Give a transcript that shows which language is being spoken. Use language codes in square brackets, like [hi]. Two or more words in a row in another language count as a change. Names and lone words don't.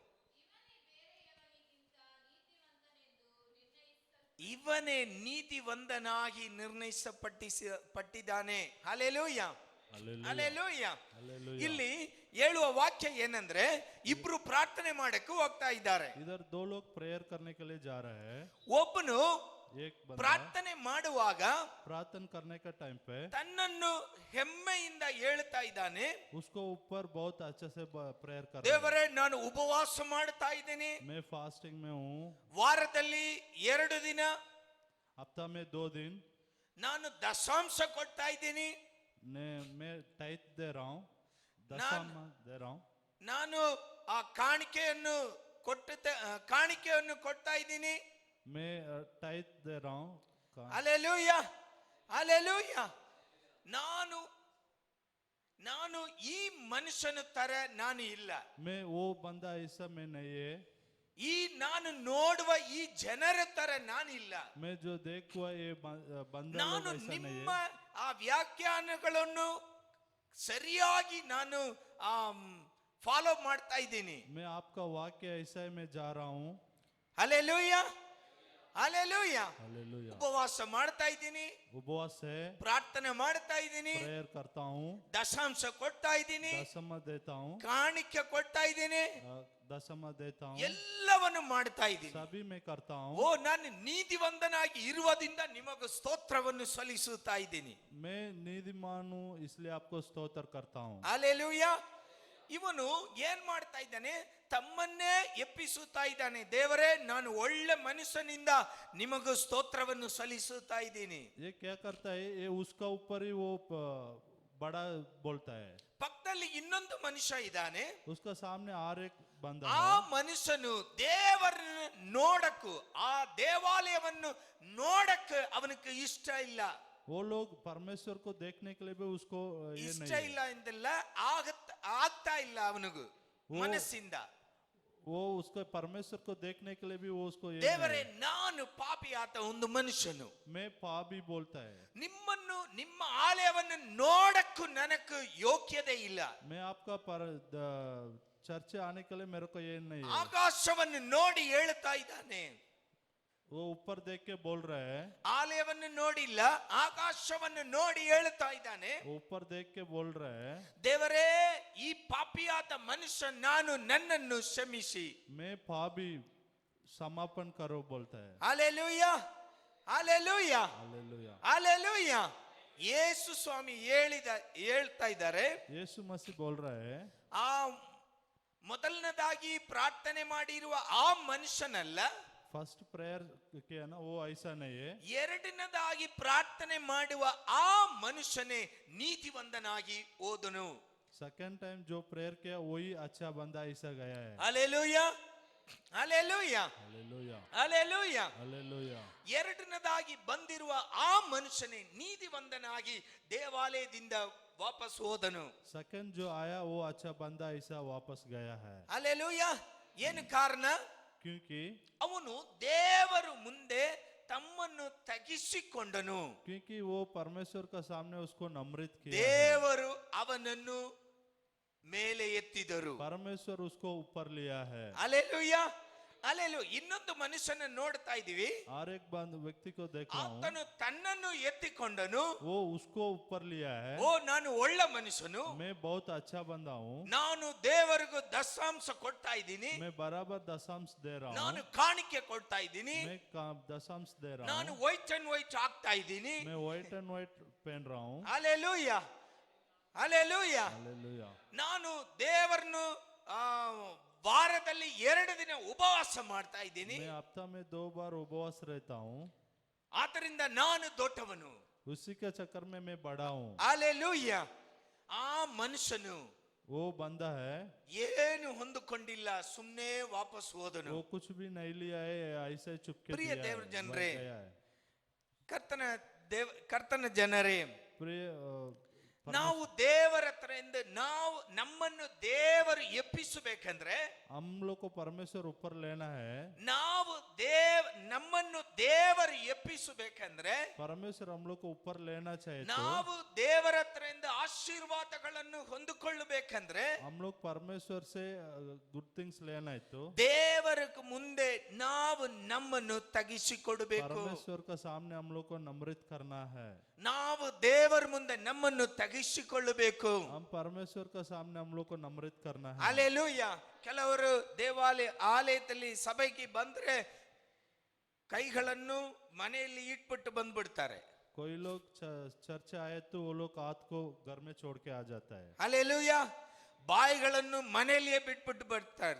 [kn] ಇವನೇ ನೀತಿವಂತನಾಗಿ ನಿರ್ಣಯಿಸಲ್ಪಟ್ಟಿದ್ದಾನೆ. ಹಲ್ಲೆಲೂಯಾ, ಹಲ್ಲೆಲೂಯಾ. ಇಲ್ಲಿ ಹೇಳುವ ವಾಕ್ಯ ಏನಂದ್ರೆ, ಇಬ್ರು ಪ್ರಾರ್ಥನೆ ಮಾಡಕ್ಕೆ ಹೋಗ್ತಾ ಇದ್ದಾರೆ. [hi] इधर दो लोग प्रेयर करने के लिए जा रहे हैं. [kn] ಒಬ್ಬನು ಪ್ರಾರ್ಥನೆ ಮಾಡುವಾಗ [hi] प्रार्थना करने का टाइम पे [kn] ತನ್ನನ್ನು ಹೆಮ್ಮೆಯಿಂದ ಹೇಳ್ತಾ ಇದ್ದಾನೆ, [hi] उसको ऊपर बहुत अच्छे से प्रेयर कर. [kn] ದೇವರೇ, ನಾನು ಉಪವಾಸ ಮಾಡ್ತಾ ಇದ್ದೇನೆ, [hi] मैं फास्टिंग में हूँ, [kn] ವಾರದಲ್ಲಿ 2 ದಿನ, [hi] हफ्ता में 2 दिन [kn] ನಾನು ದಶಾಂಶ ಕೊಡ್ತಾ ಇದ್ದೀನಿ, [hi] मैं टाइट दे रहा हूँ, दशम दे रहा हूँ, [kn] ನಾನು ಆ ಕಾಣಿಕೆಯನ್ನು ಕೊಡ್ತಾ ಇದ್ದೀನಿ. [hi] मैं टाइट दे रहा हूँ. [kn] ಅಲೆಲೂಯ, ಅಲೆಲೂಯ. ನಾನು ಈ ಮನುಷ್ಯನ ತರ ನಾನು ಇಲ್ಲ. [hi] मैं वो बंदा ऐसा मैं नहीं है. [kn] ಈ ನಾನು ನೋಡುವ ಈ ಜನರ ತರ ನಾನಿಲ್ಲ. [hi] मैं जो देखुआ ये बंदा [kn] ನಾನು [hi] लोग ऐसा नहीं [kn] ನಿಮ್ಮ [hi] है. [kn] ಆ ವ್ಯಾಖ್ಯಾನಗಳನ್ನು ಸರಿಯಾಗಿ ನಾನು ಫಾಲೋ ಮಾಡ್ತಾ ಇದ್ದೀನಿ. [hi] मैं आपका वाक्य ऐसा है मैं जा रहा हूँ. [kn] ಹಲ್ಲೆಲೂಯ, ಹಲ್ಲೆಲೂಯ. [hi] हालेलुया. [kn] ಉಪವಾಸ ಮಾಡ್ತಾ ಇದ್ದೀನಿ, [hi] उपवास है, [kn] ಪ್ರಾರ್ಥನೆ ಮಾಡ್ತಾ ಇದ್ದೀನಿ, [hi] प्रेयर करता हूँ, [kn] ದಶಾಂಶ ಕೊಡ್ತಾ ಇದ್ದೀನಿ, [hi] दशम देता हूँ, [kn] ಕಾಣಿಕೆ ಕೊಡ್ತಾ ಇದ್ದೀನಿ, [hi] दशम देता हूँ, [kn] ಎಲ್ಲವನ್ನು ಮಾಡ್ತಾ ಇದ್ದೀನಿ. [hi] सभी मैं करता हूँ. [kn] ಓ, ನಾನು ನೀತಿವಂತನಾಗಿ ಇರುವುದರಿಂದ ನಿಮಗೆ ಸ್ತೋತ್ರವನ್ನು ಸಲ್ಲಿಸುತ್ತಾ ಇದ್ದೀನಿ. [hi] मैं नीतिमान हूँ इसलिए आपको स्तोत्र करता हूँ. [kn] ಹಲ್ಲೆಲೂಯ. ಇವನು ಏನ್ ಮಾಡ್ತಾ ಇದ್ದಾನೆ? ತಮ್ಮನ್ನೇ ಎಪ್ಪಿಸುತ್ತಾ ಇದ್ದಾನೆ. ದೇವರೇ, ನಾನು ಒಳ್ಳೆ ಮನುಷ್ಯನಿಂದ ನಿಮಗೂ ಸ್ತೋತ್ರವನ್ನು ಸಲ್ಲಿಸುತ್ತಾ ಇದ್ದೀನಿ. [hi] ये क्या करता है? ये उसका ऊपर ही वो बड़ा बोलता है. [kn] ಪಕ್ಕದಲ್ಲಿ ಇನ್ನೊಂದು ಮನುಷ್ಯ ಇದ್ದಾನೆ. [hi] उसका सामने और एक बंदा [kn] ಆ [hi] है. [kn] ಮನುಷ್ಯನು ದೇವರನ್ನು ನೋಡಕ್ಕೂ ಆ ದೇವಾಲಯವನ್ನು ನೋಡಕ್ಕೆ ಅವನಿಗೆ ಇಷ್ಟ ಇಲ್ಲ. [hi] वो लोग परमेश्वर को देखने के लिए भी उसको ये [kn] ಇಷ್ಟ [hi] नहीं [kn] ಇಲ್ಲ [hi] है. [kn] ಎಂದಲ್ಲ, ಆಗ್ತಾ ಇಲ್ಲ ಅವನಿಗೂ ಮನಸ್ಸಿಂದ. [hi] वो उसको परमेश्वर को देखने के लिए भी वो उसको ये [kn] ದೇವರೇ, [hi] नहीं है. [kn] ನಾನು ಪಾಪಿಯಾದ ಒಂದು ಮನುಷ್ಯನು, [hi] मैं पापी बोलता है. [kn] ನಿಮ್ಮನ್ನು ನಿಮ್ಮ ಆಲಯವನ್ನು ನೋಡಕ್ಕೂ ನನಗೆ ಯೋಗ್ಯತೆ ಇಲ್ಲ. [hi] मैं आपका चर्च आने के लिए मेरे को ये नहीं है. [kn] ಆಕಾಶವನ್ನು ನೋಡಿ ಹೇಳ್ತಾ ಇದ್ದಾನೆ. [hi] वो ऊपर देख के बोल रहा है. [kn] ಆಲಯವನ್ನು ನೋಡಿಲ್ಲ, ಆಕಾಶವನ್ನು ನೋಡಿ ಹೇಳ್ತಾ ಇದ್ದಾನೆ. [hi] ऊपर देख के बोल रहा है. [kn] ದೇವರೇ, ಈ ಪಾಪಿಯಾದ ಮನುಷ್ಯ ನನ್ನನ್ನು ಕ್ಷಮಿಸಿ. [hi] मैं पापी समापन करो बोलता है. [kn] ಹಲ್ಲೆಲೂಯ, ಹಲ್ಲೆಲೂಯ, [hi] हालेलुया. [kn] ಹಲ್ಲೆಲೂಯ. ಯೇಸು ಸ್ವಾಮಿ ಹೇಳ್ತಾ ಇದ್ದಾರೆ. [hi] यीशु मसीह बोल रहा है. [kn] ಆ ಮೊದಲನೇದಾಗಿ ಪ್ರಾರ್ಥನೆ ಮಾಡಿರುವ ಆ ಮನುಷ್ಯನಲ್ಲ, [en] first prayer [hi] किया ना वो ऐसा नहीं है. [kn] ಎರಡನೇದಾಗಿ ಪ್ರಾರ್ಥನೆ ಮಾಡುವ ಆ ಮನುಷ್ಯನೇ ನೀತಿವಂತನಾಗಿ ಹೋದನು. [en] second time [hi] जो प्रेयर किया वही अच्छा बंदा ऐसा गया है. [kn] ಹಲ್ಲೆಲೂಯ, ಹಲ್ಲೆಲೂಯ, [hi] हालेलुया. [kn] ಹಲ್ಲೆಲೂಯ. [hi] हालेलुया. [kn] ಎರಡನೇದಾಗಿ ಬಂದಿರುವ ಆ ಮನುಷ್ಯನೇ ನೀತಿವಂತನಾಗಿ ದೇವಾಲಯದಿಂದ ವಾಪಸ್ ಹೋದನು. [hi] सेकंड जो आया वो अच्छा बंदा ऐसा वापस गया है. [kn] ಹಲ್ಲೆಲೂಯ. ಏನು ಕಾರಣ? [hi] क्योंकि [kn] ಅವನು ದೇವರ ಮುಂದೆ ತಮ್ಮನ್ನು ತಗ್ಗಿಸಿಕೊಂಡನು. [hi] क्योंकि वो परमेश्वर का सामने उसको नम्रित किया है. [kn] ದೇವರು ಅವನನ್ನು ಮೇಲೆ ಎತ್ತಿದರು. [hi] परमेश्वर उसको ऊपर लिया है. [kn] ಹಲ್ಲೆಲೂಯ, ಹಲ್ಲೆಲೂಯ. ಇನ್ನೊಂದು ಮನುಷ್ಯನ ನೋಡ್ತಾ ಇದೀವಿ. [hi] और एक व्यक्ति को देख रहा हूँ. [kn] ಆತನು ತನ್ನನ್ನು ಎತ್ತಿಕೊಂಡನು. [hi] वो उसको ऊपर लिया है. [kn] ಓ, ನಾನು ಒಳ್ಳೆ ಮನುಷ್ಯನು, [hi] मैं बहुत अच्छा बंदा हूँ. [kn] ನಾನು ದೇವರಿಗೂ ದಶಾಂಶ ಕೊಡ್ತಾ ಇದ್ದೀನಿ, [hi] मैं बराबर दशांश दे रहा [kn] ನಾನು [hi] हूँ. [kn] ಕಾಣಿಕೆ ಕೊಡ್ತಾ ಇದ್ದೀನಿ, [hi] मैं दशांश दे रहा [kn] ನಾನು [hi] हूँ. [en] white and white [kn] ಆಗ್ತಾ ಇದ್ದೀನಿ. [hi] मैं [en] white and white [hi] पहन रहा हूँ. [kn] ಹಲ್ಲೆಲೂಯ, ಹಲ್ಲೆಲೂಯ. [hi] हालेलुया. [kn] ನಾನು ದೇವರನ್ನು ವಾರದಲ್ಲಿ 2 ದಿನ ಉಪವಾಸ ಮಾಡ್ತಾ ಇದ್ದೀನಿ. [hi] मैं हफ्ता में 2 बार उपवास रहता हूँ. [kn] ಆದ್ದರಿಂದ ನಾನು ದೊಡ್ಡವನು. [hi] उसी के चक्कर में मैं बड़ा हूँ. [kn] ಹಲ್ಲೆಲೂಯ. ಆ ಮನುಷ್ಯನು [hi] वो बंदा है. [kn] ಏನು ಹೊಂದಿಕೊಂಡಿಲ್ಲ, ಸುಮ್ಮನೆ ವಾಪಸ್ ಹೋದನು. [hi] वो कुछ भी नहीं लिया है, ऐसे चुपके प्रिय दिया है, [kn] ದೇವ ಜನರೇ, [hi] बच गया है. [kn] ಕರ್ತನ ಜನರೇ, [hi] प्रिय [kn] ನಾವು ದೇವರ ಹತ್ರದಿಂದ ನಾವು ನಮ್ಮನ್ನು ದೇವರು ಎಪ್ಪಿಸಬೇಕಂದ್ರೆ, [hi] हम लोग को परमेश्वर ऊपर लेना है. [kn] ನಾವು ನಮ್ಮನ್ನು ದೇವರು ಎಪ್ಪಿಸಬೇಕಂದ್ರೆ, [hi] परमेश्वर हम लोग को ऊपर लेना चाहिए. तो [kn] ನಾವು ದೇವರ ಹತ್ರದಿಂದ ಆಶೀರ್ವಾದಗಳನ್ನು ಹೊಂದಿಕೊಳ್ಳಬೇಕಂದ್ರೆ, [hi] हम लोग परमेश्वर से [en] good things [hi] लेना है. तो [kn] ದೇವರ ಮುಂದೆ ನಾವು ನಮ್ಮನ್ನು ತಗ್ಗಿಸಿಕೊಡಬೇಕು. [hi] परमेश्वर का सामने हम लोग को नम्रित करना है. [kn] ನಾವು ದೇವರ ಮುಂದೆ ನಮ್ಮನ್ನು ತಗ್ಗಿಸಿಕೊಳ್ಳಬೇಕು. [hi] हम परमेश्वर का सामने हम लोग को नम्रित करना है. [kn] ಹಲ್ಲೆಲೂಯ. ಕೆಲವರು ಆಲಯದಲ್ಲಿ ಸಭೆಗೆ ಬಂದ್ರೆ ಕೈಗಳನ್ನು ಮನೆಯಲ್ಲಿ ಇಟ್ಬಿಟ್ಟು ಬಂದ್ಬಿಡ್ತಾರೆ. [hi] कोई लोग चर्च आए तो वो लोग हाथ को घर में छोड़ के आ जाता है. [kn] ಹಲ್ಲೆಲೂಯ. ಬಾಯಿಗಳನ್ನು ಮನೆಯಲ್ಲಿಯೇ ಬಿಟ್ಬಿಟ್ಟು ಬರ್ತಾರೆ.